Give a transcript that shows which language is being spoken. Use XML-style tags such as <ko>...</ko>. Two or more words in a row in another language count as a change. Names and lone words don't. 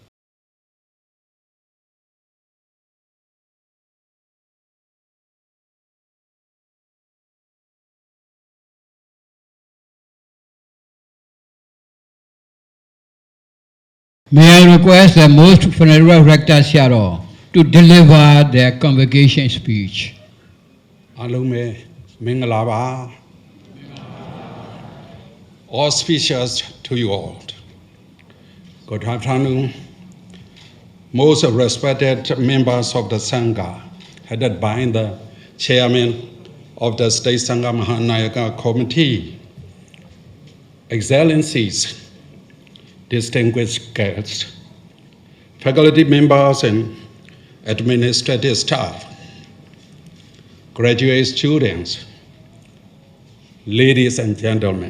<en>May I request the Most Venerable Rector Seado to deliver their convocation speech.</en> <my>အားလုံးပဲမင်္ဂလာပါ</my> <en>Auspicious to you all. Good afternoon. Most respected members of the Sangha, headed by the chairman of the State Sangha Mahanayaka Committee, Excellencies, distinguished guests, faculty members and administrative staff, graduate students, ladies and gentlemen.</en>